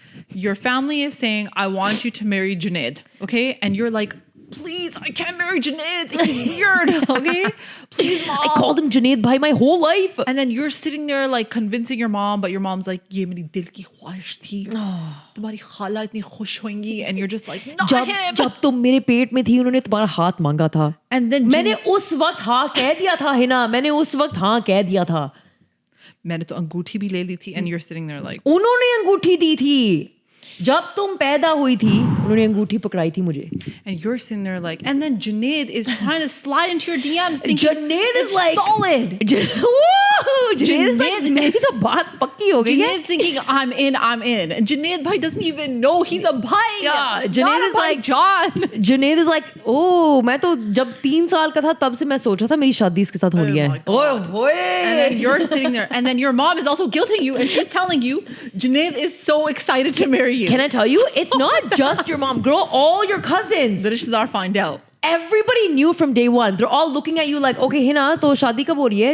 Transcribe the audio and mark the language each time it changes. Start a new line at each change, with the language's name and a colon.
English: Your family is saying, I want you to marry Junaid, okay? And you're like, please, I can't marry Junaid. He's weird, okay? Please, mom. I called him Junaid bhai my whole life. And then you're sitting there like convincing your mom, but your mom's like, ye meri dil ki khwahish thi. Tumhari khala itni khush hoengi. And you're just like, not him.
Hindi: जब तुम मेरे पेट में थी उन्होंने तुम्हारा हाथ मांगा था.
English: And then
Hindi: मैंने उस वक्त हाँ कह दिया था हिना. मैंने उस वक्त हाँ कह दिया था. मैंने तो अंगूठी भी ले ली थी.
English: And you're sitting there like,
Hindi: उन्होंने अंगूठी दी थी. जब तुम पैदा हुई थी उन्होंने अंगूठी पकड़ाई थी मुझे.
English: And you're sitting there like, and then Junaid is trying to slide into your DMs thinking Junaid is like solid.
Hindi: Junaid is like मेरी तो बात पक्की हो गई है.
English: Junaid's thinking I'm in. And Junaid bhai doesn't even know he's a bhai. Yeah, Junaid is like John.
Hindi: Junaid is like, oh, मैं तो जब 3 साल का था तब से मैं सोच रहा था मेरी शादी इसके साथ होनी है.
English: Oh, and then you're sitting there, and then your mom is also guilting you, and she's telling you Junaid is so excited to marry you. Can I tell you? It's not just your mom, girl. All your cousins. The rishtedar find out. Everybody knew from day one. They're all looking at you like, okay, Hina, to shaadi kab ho rahi hai?